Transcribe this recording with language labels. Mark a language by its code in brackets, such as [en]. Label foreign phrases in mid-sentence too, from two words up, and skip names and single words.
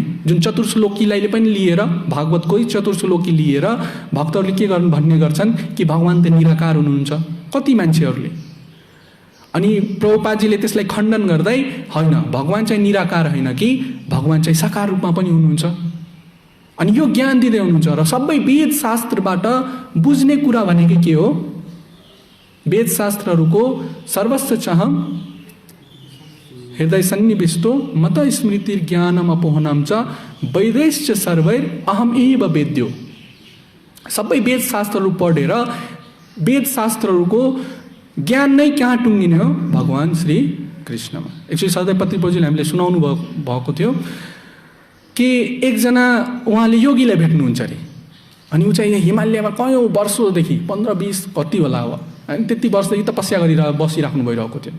[ne] जुन चतुर्श्लोकीलाई पनि लिएर, भागवतकै चतुर्श्लोकी लिएर भक्तहरूले के गर्नु भन्ने गर्छन् कि भगवान त निराकार हुनुहुन्छ कति मान्छेहरूले। अनि प्रभुपादजीले त्यसलाई खण्डन गर्दै होइन, भगवान चाहिँ निराकार होइन कि भगवान चाहिँ साकार रूपमा पनि हुनुहुन्छ। अनि यो ज्ञान दिँदै हुनुहुन्छ। र सबै वेद शास्त्रबाट बुझ्ने कुरा भनेको के हो, वेद शास्त्रहरूको सर्वस्व [sa] चाहम हृदय सन्निविष्टो मत स्मृति ज्ञानम अपोहनम च वैदैश्च सर्वैर अहम एव वेद्यो। [ne] सबै वेद शास्त्रहरू पढेर वेद शास्त्रहरूको ज्ञान नै कहाँ टुङ्गिने हो, भगवान श्री कृष्णमा। एक्चुअली सधैँपति प्रभुजीले हामीले सुनाउनु भएको थियो कि एकजना उहाँले योगीलाई भेट्नुहुन्छ अरे, अनि ऊ चाहिँ हिमालयमा कयौँ वर्षौँदेखि 15-20 कति होला अब, अनि त्यति वर्षदेखि तपस्या गरेर बसिराख्नु भइरहेको थियो।